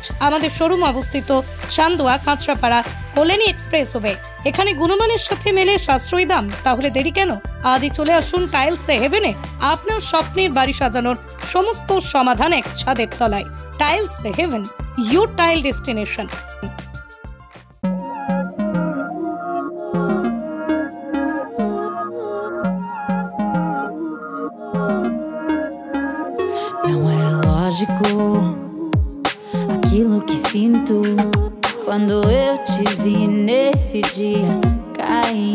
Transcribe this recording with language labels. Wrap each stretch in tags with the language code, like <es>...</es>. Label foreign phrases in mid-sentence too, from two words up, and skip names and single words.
<bn>আমাদের শোরুম অবস্থিত চান্দোয়া, কাঁচরাপাড়া, কল্যাণী এক্সপ্রেসওয়ে। এখানে গুণমানের সাথে মেলে সাশ্রয়ী দাম। তাহলে দেরি কেন? আজই চলে আসুন টাইলস হেভেনে। আপনার স্বপ্নের বাড়ি সাজানোর সমস্ত সমাধান এক ছাদের তলায়। টাইলস হেভেন,</bn> <en>your tile destination.</en> <pt>Não é lógico aquilo que sinto quando eu te vi nesse dia cair.</pt>